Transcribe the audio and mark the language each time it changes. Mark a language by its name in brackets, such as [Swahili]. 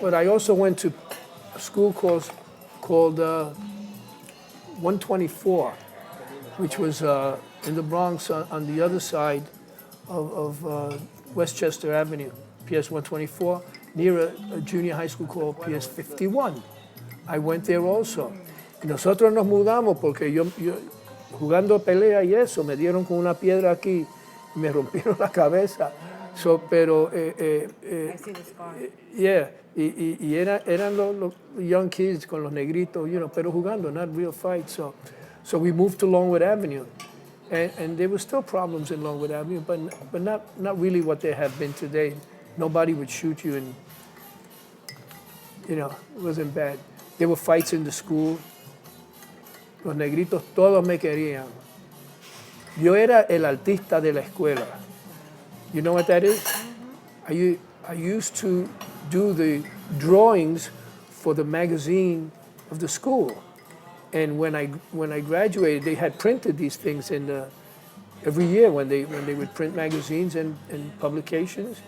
[English] But I also went to a school called 124, which was in the Bronx on the other side of Westchester Avenue, PS 124, near a junior high school called PS 51. I went there also. [Spanish] Y nosotros nos mudamos porque yo jugando pelea y eso, me dieron con una piedra aquí y me rompieron la cabeza. Pero, [English] I see the scar. [Spanish] yeah, y eran los [English] young kids [Spanish] con los negritos, pero jugando, [English] not real fights. So we moved to Longwood Avenue. And there were still problems in Longwood Avenue, but not really what there have been today. Nobody would shoot you, and it wasn't bad. There were fights in the school. [Spanish] Los negritos todos me querían. Yo era el artista de la escuela. [English] You know what that is? I used to do the drawings for the magazine of the school. And when I graduated, they had printed these things every year when they would print magazines and publications.